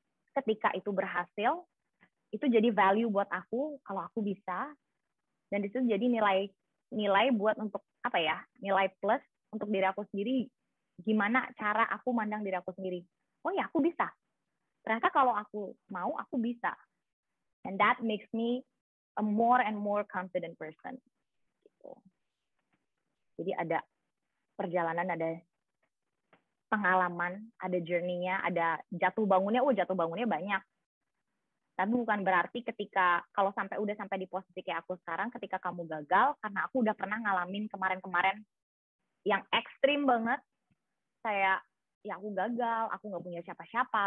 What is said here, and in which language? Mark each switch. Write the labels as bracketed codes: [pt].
[id] Ketika itu berhasil, itu jadi value buat aku kalau aku bisa. Dan di situ jadi nilai buat untuk apa ya? Nilai plus untuk diri aku sendiri. Gimana cara aku mandang diri aku sendiri. Oh ya, aku bisa. Ternyata kalau aku mau, aku bisa. [en] And that makes me a more and more confident person. [id] Gitu. Jadi ada perjalanan, ada pengalaman, ada journey-nya, ada jatuh bangunnya. Jatuh bangunnya banyak. Tapi bukan berarti ketika kalau udah sampai di posisi kayak aku sekarang, ketika kamu gagal, karena aku udah pernah ngalamin kemarin-kemarin yang ekstrim banget, kayak ya aku gagal, aku nggak punya siapa-siapa.